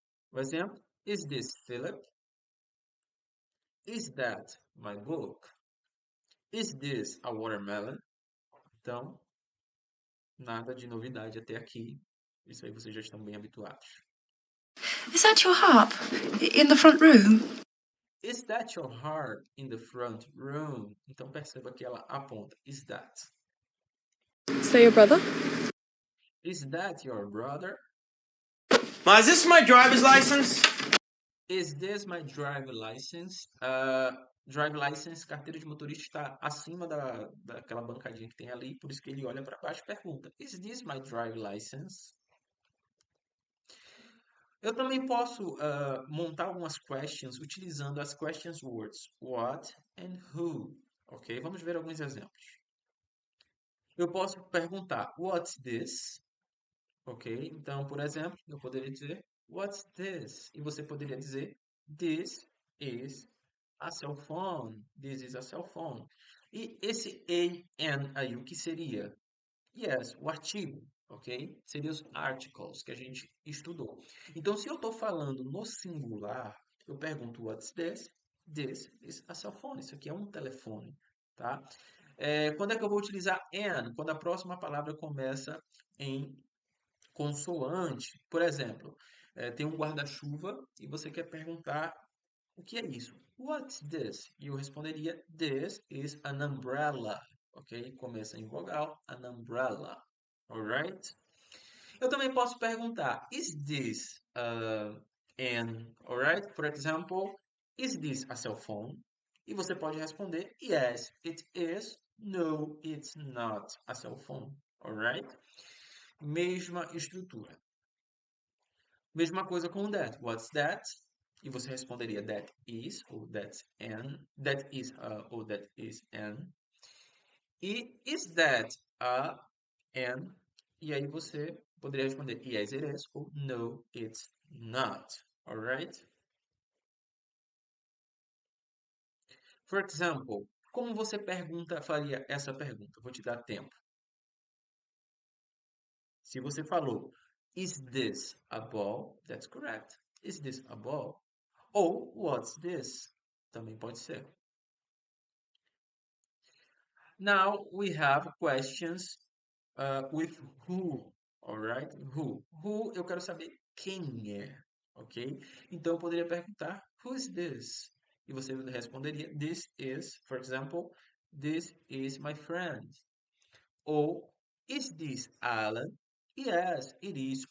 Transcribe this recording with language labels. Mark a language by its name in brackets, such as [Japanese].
[Portuguese] Por exemplo, [English] is this Philip? Is that my book? Is this a watermelon? [Portuguese] Então, nada de novidade até aqui. Isso aí vocês já estão bem habituados. [English] Is that your harp in the front room? Is that your harp in the front room? [Portuguese] Então, perceba que ela aponta. [English] Is that? Is that your brother? Is that your brother? Ma, is this my driver's license? Is this my driver license? [Portuguese] Driver license, carteira de motorista, está acima daquela bancadinha que tem ali, por isso que ele olha para baixo e pergunta: [English] Is this my driver license? [Portuguese] Eu também posso montar algumas questions utilizando as questions words [English] what and who. [Portuguese] Ok? Vamos ver alguns exemplos. Eu posso perguntar [English] what's this? [Portuguese] Ok? Então, por exemplo, eu poderia dizer [English] what's this? [Portuguese] E você poderia dizer [English] this is a cell phone. This is a cell phone. [Portuguese] E esse an aí, o que seria? Yes, o artigo, ok? Seriam os articles que a gente estudou. Então, se eu estou falando no singular, eu pergunto [English] what's this? This is a cell phone. [Portuguese] Isso aqui é um telefone, tá? Quando é que eu vou utilizar an? Quando a próxima palavra começa em consoante. Por exemplo, tem um guarda-chuva e você quer perguntar o que é isso? [English] What's this? [Portuguese] E eu responderia, [English] this is an umbrella. Ok? [Portuguese] Começa em vogal, [English] an umbrella. Alright? [Portuguese] Eu também posso perguntar, [English] is this an, alright? For example, is this a cell phone? [Portuguese] E você pode responder, [English] yes, it is. No, it's not a cell phone. Alright? [Portuguese] Mesma estrutura. Mesma coisa com that. [English] What's that? [Portuguese] E você responderia [English] that is ou that's an. That is a ou that is an. E is that a an? [Portuguese] E aí você poderia responder [English] yes it is [Portuguese] ou [English] no it's not. Alright? For example, [Portuguese] como você faria essa pergunta? Vou te dar tempo. Se você falou, [English] is this a ball? That's correct. Is this a ball? [Portuguese] Ou, [English] what's this? [Portuguese] Também pode ser. [English] Now, we have questions with who, alright? Who. [Portuguese] Who, eu quero saber quem é, ok? Então, eu poderia perguntar, [English] who is this? [Portuguese] E você responderia, [English] this is, for example, this is my friend. [Portuguese] Ou, [English] is this Alan? Yes, it is.